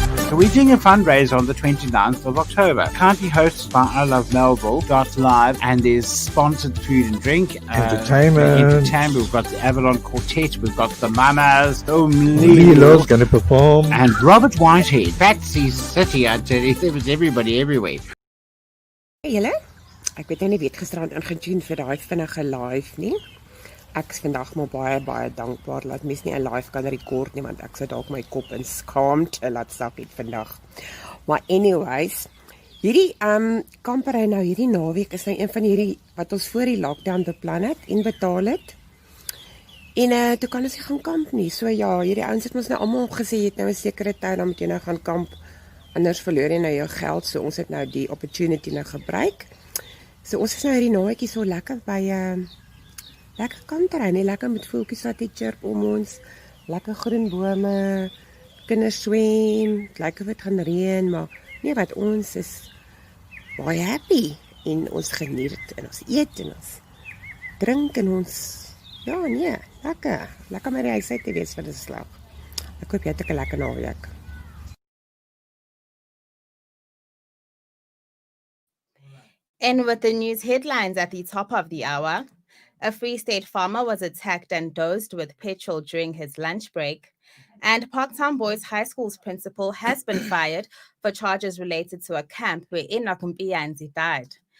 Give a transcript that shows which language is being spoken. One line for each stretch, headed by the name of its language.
English: So we're doing a fundraiser on the 29th of October. Currently hosted by I Love Melville .live, and there's sponsored food and drink. Entertainment. We've got the Avalon Quartet. We've got the Mamas. Lilo's going to perform. And Robert Whitehead. Patsy City, I tell you. There was everybody everywhere.
Afrikaans: Hey, julle. Ek het nie weet gisterand ingetune vir daai vinnige live nie. Ek is vandag maar baie dankbaar dat mens nie 'n live kan rekord nie, want ek sit dalk my kop in skaamte laat sak het vandag. Maar anyways, hierdie kampery nou hierdie naweek is nou een van hierdie wat ons voor die lockdown beplan het en betaal het. En toe kan ons nie gaan kamp nie. So ja, hierdie ouens het ons nou almal gesê jy het nou 'n sekere tyd dan moet jy nou gaan kamp. Anders verloor jy nou jou geld. So ons het nou die opportunity nou gebruik. So ons is nou hierdie naweekie so lekker by lekker kampterrein, lekker met voeltjies wat chirp om ons, lekker groen bome, kinders swem, lekker wat gaan reën, maar nee, wat ons is baie happy en ons geniet en ons eet en ons drink en ons ja, nee, lekker met die huis uit te wees vir die slag. Ek hoop jy het 'n lekker naweek.
English: And with the news headlines at the top of the hour, a Free State farmer was attacked and dosed with petrol during his lunch break, and Parktown Boys High School's principal has been fired for charges related to a camp where Enoch Mpiyanzi died.